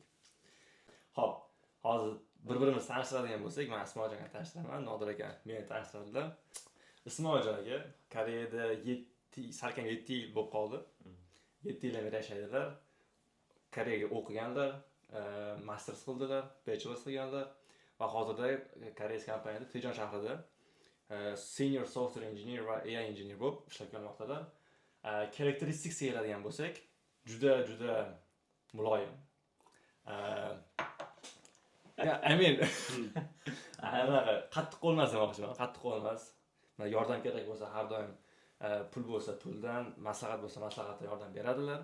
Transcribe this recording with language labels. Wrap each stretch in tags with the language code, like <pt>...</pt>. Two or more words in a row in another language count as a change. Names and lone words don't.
<uz>Xo'p, hozir bir-birimizni tanishtiradigan bo'lsak, men Ismoiljon akani tanishtiraman, Nodir aka meni tanishtirdilar. Ismoiljon aka Koreyada 7 yil bo'lib qoldi. 7 yildan beri yashaydilar. Koreyaga o'qiganlar, masters qildilar, bachelors qilganlar va hozirda koreys kompaniyada Tejon shahrida</uz> <en>senior software engineer</en> <uz>va</uz> <en>AI engineer</en> <uz>bo'lib ishlab kelmoqdalar. Characteristicsga keladigan bo'lsak, juda muloyim. Qattiq qo'lmas demoqchiman, qattiq qo'lmas. Yordam kerak bo'lsa har doim pul bo'lsa puldan, maslahat bo'lsa maslahatdan yordam beradilar.</uz>